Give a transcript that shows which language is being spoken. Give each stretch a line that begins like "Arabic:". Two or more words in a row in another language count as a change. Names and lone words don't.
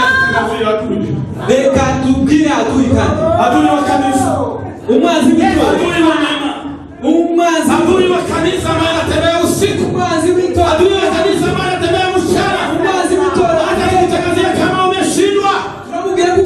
Rundi: Reka tubwire adui kandi.
Swahili: Adui wa kanisa.
Rundi: Umwanzi w'itorero.
Swahili: Adui wa neema.
Rundi: Umwanzi.
Swahili: Adui wa kanisa ambaye anatembea usiku.
Rundi: Umwanzi w'itorero.
Swahili: Adui wa kanisa ambaye anatembea mchana.
Rundi: Umwanzi w'itorero.
Swahili: Hata nikitangazia kama umeshindwa.
Rundi: Tunamubwira ko